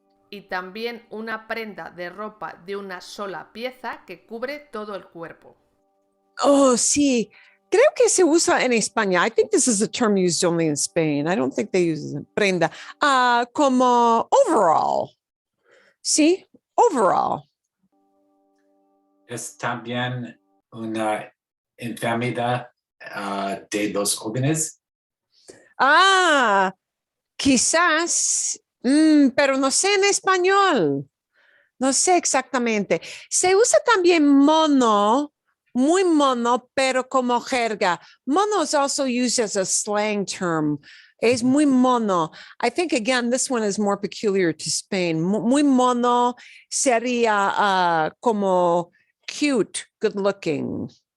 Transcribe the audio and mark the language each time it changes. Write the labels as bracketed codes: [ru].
[es] Y también una prenda de ropa de una sola pieza que cubre todo el cuerpo. Sí. Creo que se usa en España. [en] I think this is a term used only in Spain. I don't think they use prenda. [es] Como overall. Sí, overall. Es también una enfermedad de los órganos. Quizás, pero no sé en español. No sé exactamente. Se usa también mono, muy mono, pero como jerga. [en] Mono is also used as a slang term. [es] Es muy mono. [en] I think, again, this one is more peculiar to Spain. [es] Muy mono sería como [en] cute, good looking.